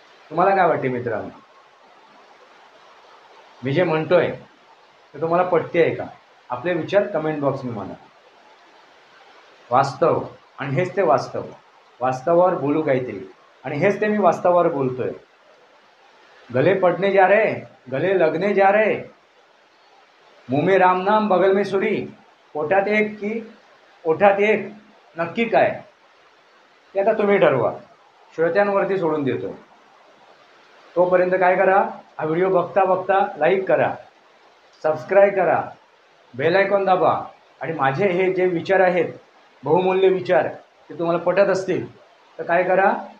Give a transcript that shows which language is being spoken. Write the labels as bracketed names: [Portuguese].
[Marathi] तुम्हाला काय वाटते मित्रांनो? मी जे म्हणतोय ते तुम्हाला पटते आहे का? आपले विचार कमेंट बॉक्समध्ये म्हणा. वास्तव, आणि हेच ते वास्तव. वास्तवावर बोलू काहीतरी, आणि हेच ते मी वास्तवावर बोलतोय. [Hindi] गले पडने जा रहे, गले लगने जा रहे, मुंह में राम नाम बगल में सुरी, [Marathi] पोटात एक की ओठात एक, नक्की काय? ते आता तुम्ही ठरवा. श्रोत्यांवरती सोडून देतो. तोपर्यंत काय करा? हा व्हिडिओ बघता बघता लाईक करा, सबस्क्राईब करा, बेल आयकॉन दाबा. आणि माझे हे जे विचार आहेत, बहुमूल्य विचार, ते तुम्हाला पटत असतील तर काय करा?